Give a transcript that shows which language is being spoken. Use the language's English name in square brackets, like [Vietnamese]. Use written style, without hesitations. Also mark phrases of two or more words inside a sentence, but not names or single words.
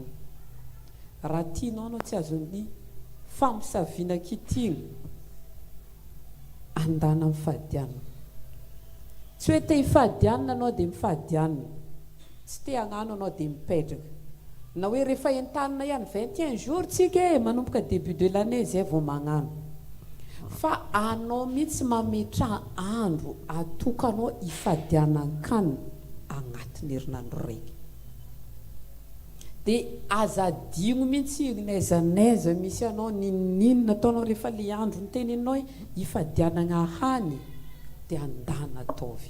[Malagasy] Raha tianao anao tsy azon'ny fampisaviana kitihana andana amin'ny fahadianana. Tsy hoe te hifadianana anao dia mifadianana, tsy te hagnano anao dia mipetraka, na hoe rehefa entanina ihany 21 jours tsika manomboka [French] début de l'année [Malagasy] zay vao magnano, fa anao mihitsy mametra andro atokanao hifadianan-kanina agnatin'ny herinandro raiky. Dia aza digno mihitsy n'aiza n'aiza misy anao ninona ataonao rehefa le andro ny teneninao hifadianana hany dia andana ataovy.